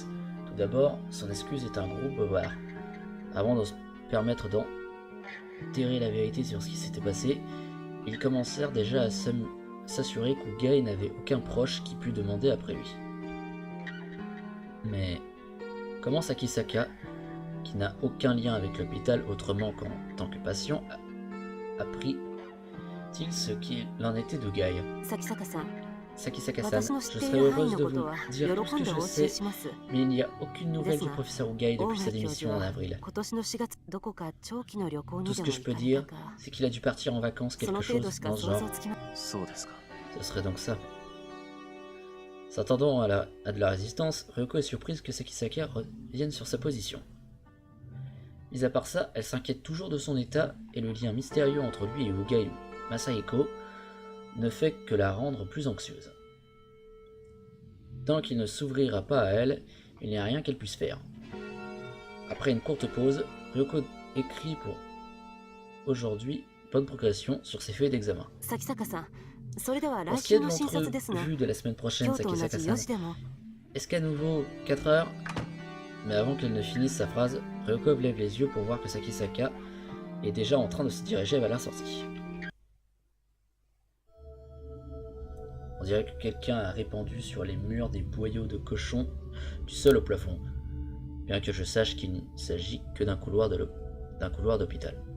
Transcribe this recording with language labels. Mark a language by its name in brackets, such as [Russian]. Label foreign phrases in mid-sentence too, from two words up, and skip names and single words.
[French] Tout d'abord, son excuse est un gros bobard. Avant de se permettre d'enterrer la vérité sur ce qui s'était passé, ils commencèrent déjà à s'assurer qu'Ugai n'avait aucun proche qui pût demander après lui. Mais comment Sakisaka, qui n'a aucun lien avec l'hôpital autrement qu'en tant que patient, apprit-il ce qu'il en était d'Ugai? [Japanese] 崎坂さん、 [French] Sakisaka-san, [Japanese] 私の [French] je [Japanese] 知ってい [French] serais [Japanese] る範囲 [French] heureuse [Japanese] の [French] de [Japanese] こと [French] vous [Japanese] は [French] dire tout ce [Japanese] 喜ん [French] que [Japanese] で [French] je [Japanese] お教え [French] sais, [Japanese] します。 [French] mais il n'y a aucune nouvelle du Desna, professeur Ugai [Japanese] 大 [French] depuis sa [Japanese] 内教授 [French] démission en [Japanese] は [French] avril. [Japanese] 今年の4月どこか長期の旅行 [French] Tout [Japanese] に [French] ce [Japanese] で [French] que [Japanese] も [French] je [Japanese] 行 [French] peux [Japanese] かれ [French] dire, [Japanese] たか、 [French] c'est qu'il a dû partir en vacances [Japanese] その [French] quelque [Japanese] 程度 [French] chose [Japanese] しか [French] dans ce [Japanese] 想 [French] genre. [Japanese] 像つきまそうですか。 [French] Ce serait donc ça. S'attendant à de la résistance, Ryoko est surprise que Sakisaka revienne sur sa position. Mis à part ça, elle s'inquiète toujours de son état et le lien mystérieux entre lui et Ugai Masahiko ne fait que la rendre plus anxieuse. Tant qu'il ne s'ouvrira pas à elle, il n'y a rien qu'elle puisse faire. Après une courte pause, Ryoko écrit pour aujourd'hui bonne progression sur ses feuilles d'examen. [Japanese] 崎坂さん、それでは [French] Pour [Japanese] 来 [French] ce qui [Japanese] 週 [French] est de [Japanese] の診察ですが、 [French] l'entrevue de la semaine prochaine, [Japanese] 今日と同じ4 [French] Sakisaka-san, [Japanese] 時でも [French] est-ce qu'à nouveau 4 heures? Mais avant qu'elle ne finisse sa phrase, Ryoko lève les yeux pour voir que Sakisaka est déjà en train de se diriger vers la sortie. On dirait que quelqu'un a répandu sur les murs des boyaux de cochon du sol au plafond, bien que je sache qu'il ne s'agit que d'un couloir d'hôpital.